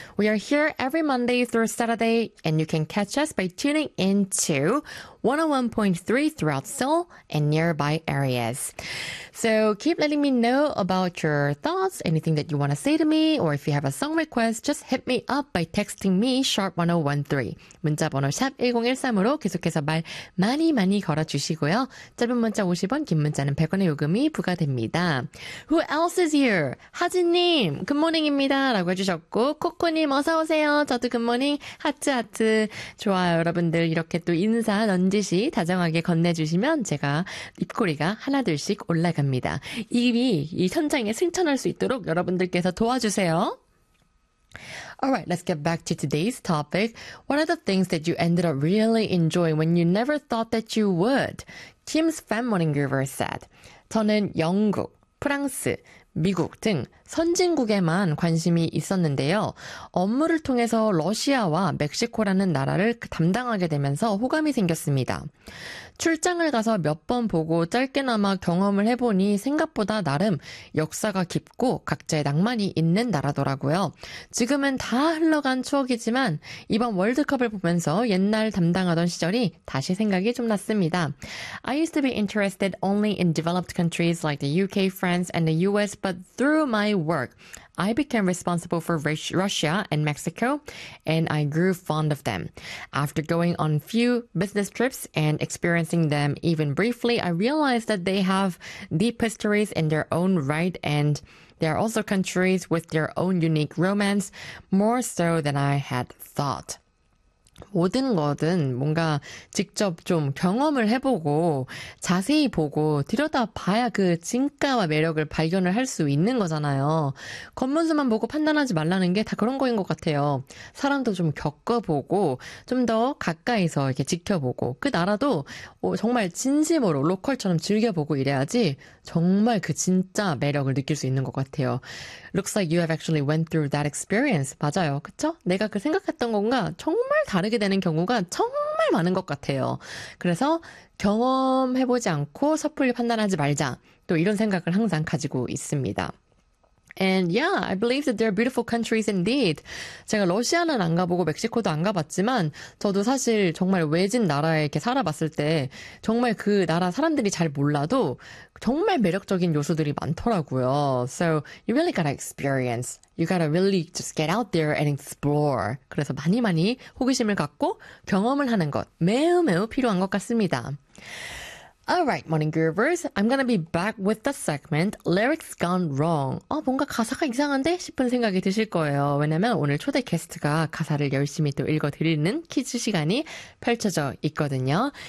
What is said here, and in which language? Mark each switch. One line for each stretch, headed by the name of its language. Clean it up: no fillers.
English: We are here every Monday through Saturday, and you can catch us by tuning in to 101.3 throughout Seoul and nearby areas. So keep letting me know about your thoughts, anything that you want to say to me, or if you have a song request, just hit me up by texting me, sharp1013.
Korean: 문자번호 샵1013으로 계속해서 말 많이 많이 걸어주시고요. 짧은 문자 50원, 긴 문자는 100원의 요금이 부과됩니다.
English: Who else is here?
Korean: 하진님, 굿모닝입니다. 라고 해주셨고, 코코님, 어서오세요. 저도 굿모닝. 하트하트. 좋아요, 여러분들. 이렇게 또 인사 언제시 다정하게 건네주시면 제가 입꼬리가 하나둘씩 올라갑니다. 이미 이 현장에 승천할 수 있도록 여러분들께서 도와주세요.
English: Alright, let's get back to today's topic. What are the things that you ended up really enjoying when you never thought that you would? Kim's fan morning giver said,
Korean: 저는 영국, 프랑스, 미국 등 선진국에만 관심이 있었는데요. 업무를 통해서 러시아와 멕시코라는 나라를 담당하게 되면서 호감이 생겼습니다. 출장을 가서 몇 번 보고 짧게나마 경험을 해보니 생각보다 나름 역사가 깊고 각자의 낭만이 있는 나라더라고요. 지금은 다 흘러간 추억이지만 이번 월드컵을 보면서 옛날 담당하던 시절이 다시 생각이 좀 났습니다.
English: I used to be interested only in developed countries like the UK, France, and the US, but through my work, I became responsible for Russia and Mexico, and I grew fond of them. After going on few business trips and experiencing them even briefly, I realized that they have deep histories in their own right, and they are also countries with their own unique romance, more so than I had thought.
Korean: 모든 거든 뭔가 직접 좀 경험을 해보고 자세히 보고 들여다봐야 그 진가와 매력을 발견을 할 수 있는 거잖아요. 겉모습만 보고 판단하지 말라는 게 다 그런 거인 것 같아요. 사람도 좀 겪어보고 좀 더 가까이서 이렇게 지켜보고 그 나라도 정말 진심으로 로컬처럼 즐겨보고 이래야지 정말 그 진짜 매력을 느낄 수 있는 것 같아요.
English: Looks like you have actually went through that experience.
Korean: 맞아요. 그쵸? 내가 그 생각했던 건가 정말 다 다르게 되는 경우가 정말 많은 것 같아요. 그래서 경험해보지 않고 섣불리 판단하지 말자. 또 이런 생각을 항상 가지고 있습니다.
English: And yeah, I believe that they're beautiful countries indeed.
Korean: 제가 러시아는 안 가보고 멕시코도 안 가봤지만 저도 사실 정말 외진 나라에 이렇게 살아봤을 때 정말 그 나라 사람들이 잘 몰라도 정말 매력적인 요소들이 많더라고요.
English: So you really gotta experience. You gotta really just get out there and explore.
Korean: 그래서 많이 많이 호기심을 갖고 경험을 하는 것 매우 매우 필요한 것 같습니다.
English: Alright, Morning Groovers, I'm gonna be back with the segment Lyrics Gone Wrong.
Korean: 뭔가 가사가 이상한데? 싶은 생각이 드실 거예요. 왜냐면 오늘 초대 게스트가 가사를 열심히 또 읽어드리는 퀴즈 시간이 펼쳐져 있거든요.